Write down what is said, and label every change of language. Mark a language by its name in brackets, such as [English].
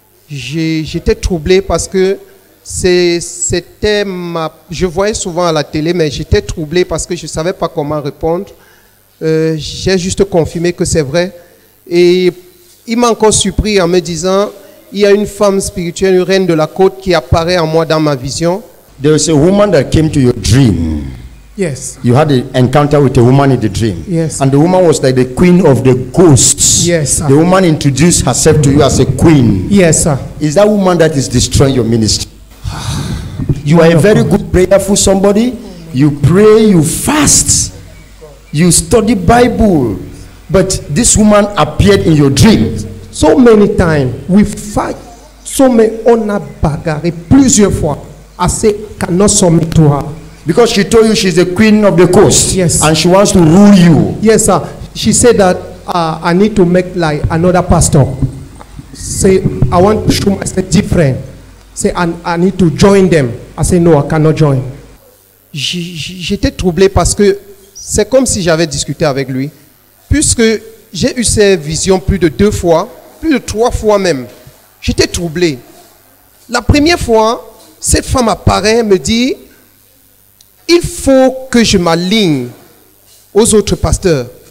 [French] J'étais troublé parce que c'était je voyais souvent à la télé, mais j'étais troublé parce que je ne savais pas comment répondre. J'ai juste confirmé que c'est vrai. Et il m'a encore surpris en me disant, il y a une femme spirituelle, une reine de la côte qui apparaît en moi dans ma vision. [English] There was a woman that came to your dream. Yes. You had an encounter with a woman in the dream. Yes. And the woman was like the queen of the ghosts. Yes, sir. The woman introduced herself to you as a queen. Yes, sir. Is that woman that is destroying your ministry? You are a very good prayerful somebody. You pray, you fast, you study Bible. But this woman appeared in your dream. So many times, we fight. So many, [French] on a bagarré plusieurs fois. [English] I say, cannot submit to her. Because she told you she's the queen of the coast. Yes. And she wants to rule you. Yes, sir. She said that I need to make like another pastor. Say, I want to show myself different. Say, I need to join them. I say, no, I cannot join. [French] J'étais troublé parce que c'est comme si j'avais discuté avec lui. Puisque j'ai eu ces visions plus de 2 fois, plus de 3 fois même. J'étais troublé. La première fois, cette femme apparaît, me dit, il faut que je m'aligne aux autres pasteurs.